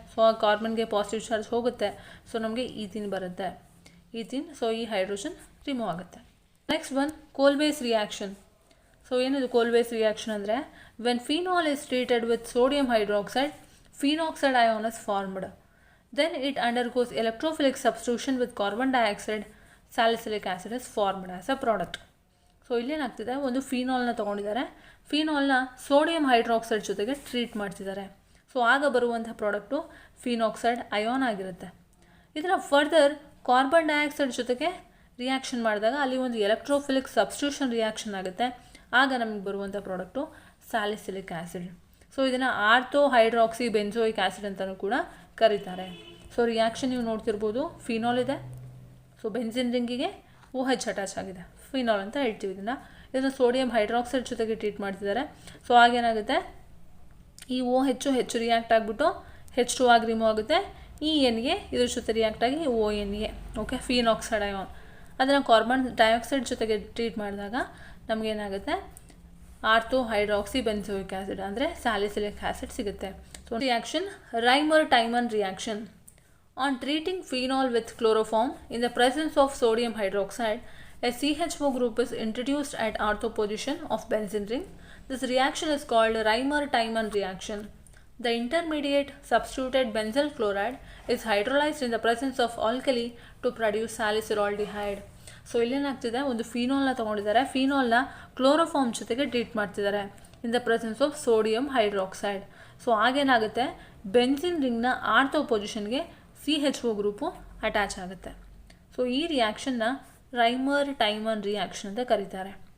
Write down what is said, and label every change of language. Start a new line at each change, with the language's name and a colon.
Kannada: So ಆ ಕಾರ್ಬನ್ಗೆ positive charge ಹೋಗುತ್ತೆ. So ನಮಗೆ ಈಥೀನ್ ಬರುತ್ತೆ, ಈಥೀನ್. ಸೊ ಈ ಹೈಡ್ರೋಜನ್ ರಿಮೂವ್ ಆಗುತ್ತೆ.
English: Next one, Kolbe's reaction.
Kannada: ಸೊ ಏನಿದು ಕೋಲ್ಬೇಸ್ ರಿಯಾಕ್ಷನ್ ಅಂದರೆ
English: When phenol is treated with sodium hydroxide, phenoxide ion is formed. Then it undergoes electrophilic substitution with carbon dioxide, salicylic acid is formed as a product.
Kannada: So ಇಲ್ಲೇನಾಗ್ತಿದೆ, ಒಂದು ಫಿನಾಲ್ನ ತೊಗೊಂಡಿದ್ದಾರೆ. ಫಿನಾಲ್ನ sodium hydroxide ಜೊತೆಗೆ treat ಮಾಡ್ತಿದ್ದಾರೆ. So ಆಗ ಬರುವಂಥ product phenoxide ion ಆಗಿರುತ್ತೆ. ಇದನ್ನು further carbon dioxide ಜೊತೆಗೆ reaction ಮಾಡಿದಾಗ ಅಲ್ಲಿ ಒಂದು ಎಲೆಕ್ಟ್ರೋಫಿಲಿಕ್ ಸಬ್ಸ್ಟಿಟ್ಯೂಷನ್ ರಿಯಾಕ್ಷನ್ ಆಗುತ್ತೆ. ಆಗ ನಮಗೆ ಬರುವಂಥ ಪ್ರಾಡಕ್ಟು ಸ್ಯಾಲಿಸಿಲಿಕ್ ಆ್ಯಸಿಡ್. ಸೊ ಇದನ್ನು ಆರ್ಥೋ ಹೈಡ್ರಾಕ್ಸಿ ಬೆಂಜೋಯಿಕ್ ಆ್ಯಸಿಡ್ ಅಂತಲೂ ಕೂಡ ಕರೀತಾರೆ. ಸೊ ರಿಯಾಕ್ಷನ್ ನೀವು ನೋಡ್ತಿರ್ಬೋದು, ಫಿನಾಲ್ ಇದೆ. ಸೊ ಬೆನ್ಸಿನ್ ರಿಂಗಿಗೆ OH ಅಟ್ಯಾಚ್ ಆಗಿದೆ, ಫಿನಾಲ್ ಅಂತ ಹೇಳ್ತೀವಿ ಇದನ್ನು ಸೋಡಿಯಂ ಹೈಡ್ರಾಕ್ಸೈಡ್ ಜೊತೆಗೆ ಟ್ರೀಟ್ ಮಾಡ್ತಿದ್ದಾರೆ. ಸೊ ಆಗೇನಾಗುತ್ತೆ, ಈ OH ಹೆಚ್ಚು ರಿಯಾಕ್ಟ್ ಆಗಿಬಿಟ್ಟು H2 ಆಗಿ ರಿಮೂವ್ ಆಗುತ್ತೆ. ಈ ಎನ್ಗೆ ಇದ್ರ ಜೊತೆ ರಿಯಾಕ್ಟ್ ಆಗಿ ONA, ಓಕೆ, ಫೀನಾಕ್ಸೈಡ್ ಅಯಾನ್. ಅದನ್ನು ಕಾರ್ಬನ್ ಡೈಆಕ್ಸೈಡ್ ಜೊತೆಗೆ ಟ್ರೀಟ್ ಮಾಡಿದಾಗ ನಮಗೇನಾಗುತ್ತೆ, ಆರ್ಥೋ ಹೈಡ್ರಾಕ್ಸಿ ಬೆನ್ಸೋಯಿಕ್ ಆ್ಯಸಿಡ್ ಅಂದರೆ ಸ್ಯಾಲಿಸಿಲಿಕ್ ಆ್ಯಸಿಡ್ ಸಿಗುತ್ತೆ.
English: So reaction Reimer Tiemann reaction. On treating phenol with chloroform in the presence of sodium hydroxide, a CHO group is introduced at ortho position of benzene ring. This reaction is called Reimer-Tiemann reaction. The intermediate substituted benzyl chloride is hydrolyzed in the presence of alkali to produce salicylaldehyde.
Kannada: So ಇಲ್ಲೇನಾಗ್ತಿದೆ, ಒಂದು ಫಿನಾಲ್ನ ತೊಗೊಂಡಿದ್ದಾರೆ, ಫಿನಾಲ್ನ chloroform ಜೊತೆಗೆ treat ಮಾಡ್ತಿದ್ದಾರೆ
English: In the presence of sodium hydroxide.
Kannada: So ಆಗೇನಾಗುತ್ತೆ, benzene ರಿಂಗ್ನ ortho ಪೊಸಿಷನ್ಗೆ CHO group attach ಆಗುತ್ತೆ. So ಈ ರಿಯಾಕ್ಷನ್ನ ರೈಮರ್ Tiemann reaction ಅಂತ ಕರೀತಾರೆ.